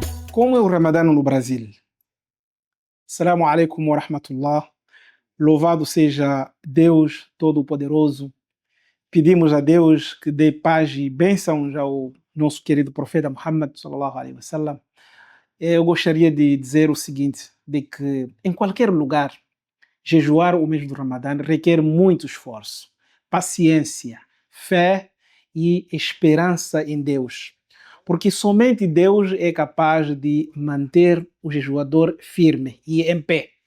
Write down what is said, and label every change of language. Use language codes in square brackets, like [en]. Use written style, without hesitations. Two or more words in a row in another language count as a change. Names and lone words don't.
[pt] Como é o Ramadã no Brasil? [ar] السلام عليكم ورحمة الله. [pt] Louvado seja Deus Todo-Poderoso. Pedimos a Deus que dê paz e bênçãos ao nosso querido profeta Muhammad [ar] صلى الله عليه وسلم. [pt] Eu gostaria de dizer o seguinte, de que em qualquer lugar, jejuar o mês do Ramadã requer muito esforço, paciência, fé e esperança em Deus. Porque somente Deus é capaz de manter o jejuador firme e em pé.